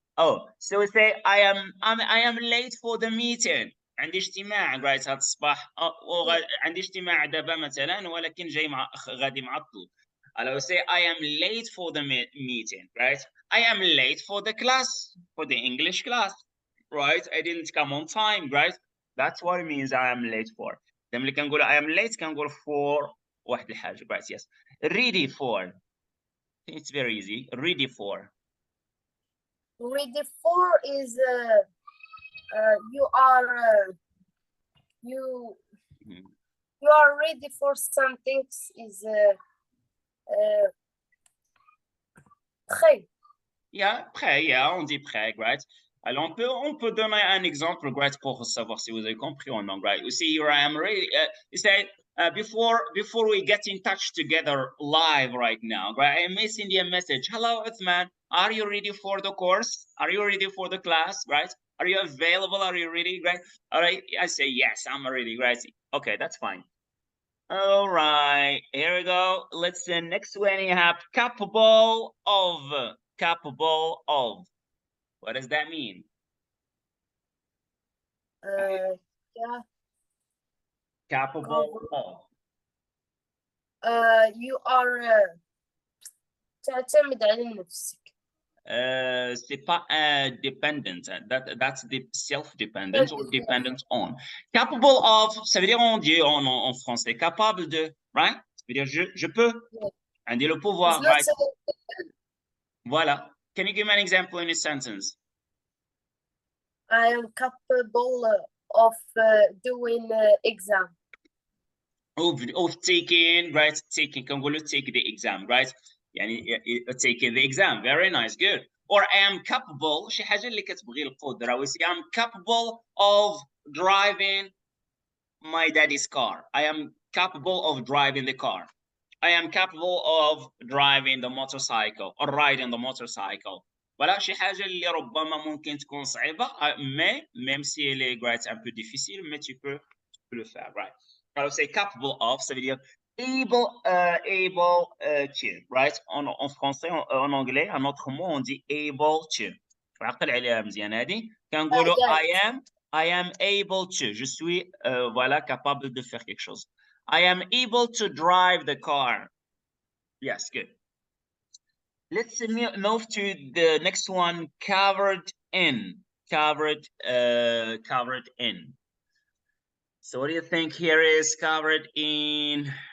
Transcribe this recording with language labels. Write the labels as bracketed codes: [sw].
[en] Oh, so we say I am late for the meeting. [ar] عندي اجتماع, right? هذا الصباح. عندي اجتماع دابا مثلا ولكن جاي غادي معطل. [en] I say I am late for the meeting, right? I am late for the class, for the English class, right? I didn't come on time, right? That's what it means I am late for. [ar] لما كنقول [en] I am late [ar] كنقول for واحد الحاجة, right? [en] Yes. Ready for. It's very easy. Ready for. Ready for is you are you you are ready for something is prêt. [fr] Yeah, prêt. Yeah, on dit prêt, right? Alors on peut donner un exemple, right, pour savoir si vous avez compris ou non, right? [en] You see here I am ready. You say before we get in touch together live right now, right? I may send you a message. Hello, Othmane. Are you ready for the course? Are you ready for the class? Right? Are you available? Are you ready? Right? All right. I say yes, I'm ready. Right? Okay, that's fine. All right, here we go. Let's see. Next one you have capable of. Capable of. What does that mean? Yeah. Capable of. You are [ar] تعتمد على نفسك. [fr] C'est pas dependent. [en] That's the self-dependent or dependent on. [fr] Capable of, ça veut dire on dit en français capable de, right? Ça veut dire je peux. On dit le pouvoir, right? Voilà. [en] Can you give me an example in a sentence? I am capable of doing exam. Of taking, right? Taking, [ar] كنقولوا [en] take the exam, right? [ar] يعني [en] taking the exam. Very nice, good. Or I am capable, [ar] شي حاجة اللي كتبغي القدرة. [en] We say I'm capable of driving my daddy's car. I am capable of driving the car. I am capable of driving the motorcycle or riding the motorcycle. [fr] Voilà, [ar] شي حاجة اللي ربما ممكن تكون صعيبة, [fr] mais même si elle est, right, un peu difficile, mais tu peux le faire, right? Alors, c'est capable of, ça veut dire able to, right? En français, en anglais, un autre mot, on dit able to. [ar] عقل عليها مزيان هذه. كنقولوا [en] I am able to. [fr] Je suis, voilà, capable de faire quelque chose. [en] I am able to drive the car. Yes, good. Let's move to the next one, covered in. Covered in. So what do you think here is covered in?